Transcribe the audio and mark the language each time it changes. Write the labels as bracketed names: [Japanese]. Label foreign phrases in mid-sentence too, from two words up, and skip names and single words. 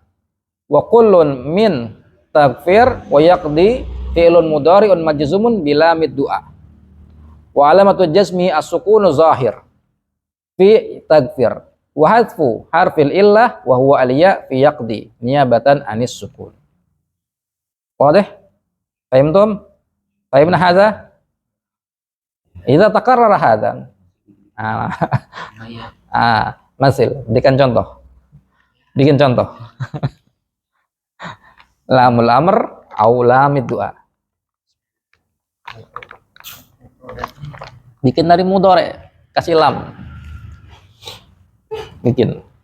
[Arabic] وكل من تغفر ويقضي فعل مضارع مجزوم بلا مد دعاء. وعلامة جزمه السكون ظاهر في تغفر. وحذف حرف العلة وهو الياء في يقضي نيابة عن السكون. واضح؟ فهمتم? فهمنا هذا؟ إذا تكرر هذا. مثال, [Indonesian] bikin contoh. [Arabic] لام الأمر أو لام الدعاء. [Indonesian] Bikin dari mudhari, kasih lam. Bikin.